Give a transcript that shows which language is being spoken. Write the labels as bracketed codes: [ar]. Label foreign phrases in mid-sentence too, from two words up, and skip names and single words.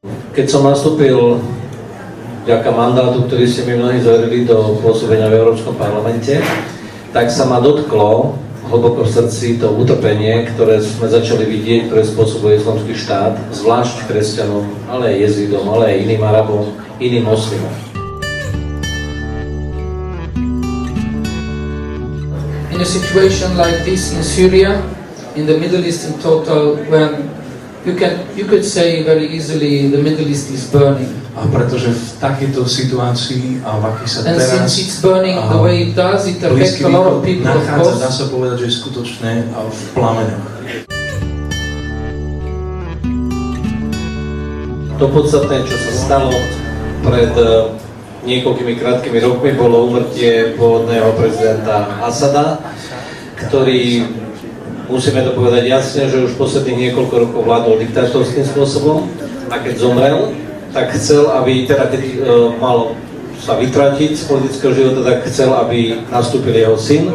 [sk] Keď som nastúpil vďaka mandátu, ktorý ste mi mnohí zverili do pôsobenia v Európskom parlamente, tak sa ma dotklo hlboko v srdci to utrpenie, ktoré sme začali vidieť, ktoré spôsobuje Islamský štát, zvlášť kresťanom, ale aj jezidom, ale aj iným Arabom, iným moslimom. [en] In a situation like this in Syria, in the Middle East in total, when you could say very easily the Middle East is burning. [sk] A pretože v takejto situácii, a v akej sa [en] And [sk] teraz [en] since it's burning the way it does, it affects [sk] Blízky [en] a lot of [sk] východ [en] people, of [sk] nachádza, dá [en] course. [sk] sa povedať, že je skutočne v plameňoch. To podstatné, čo sa stalo pred niekoľkými krátkými rokmi, bolo úmrtie pôvodného prezidenta Asada, ktorý, musíme to povedať jasne, že už posledných niekoľko rokov vládol diktátorským spôsobom a keď zomrel, tak chcel, aby teda keď mal sa vytratiť z politického života, tak chcel, aby nastúpil jeho syn.